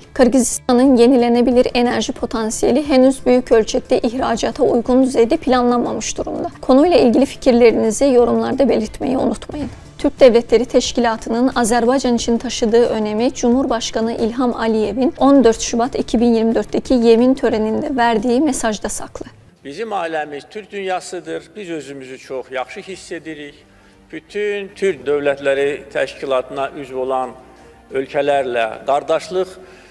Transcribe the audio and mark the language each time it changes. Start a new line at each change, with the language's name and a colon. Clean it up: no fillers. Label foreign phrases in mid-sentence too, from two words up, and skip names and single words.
Turkish: Kırgızistan'ın yenilenebilir enerji potansiyeli henüz büyük ölçekte ihracata uygun düzeyde planlanmamış durumda. Konuyla ilgili fikirlerinizi yorumlarda belirtmeyi unutmayın. Türk Devletleri Teşkilatı'nın Azerbaycan için taşıdığı önemi Cumhurbaşkanı İlham Aliyev'in 14 Şubat 2024'teki yemin töreninde verdiği mesajda saklı.
Azerbaijani: Bizim ailəmiz Türk dünyasıdır. Biz özümüzü çox yaxşı hiss edirik. Bütün Türk Dövlətləri Təşkilatına üzv olan ölkələrlə qardaşlıq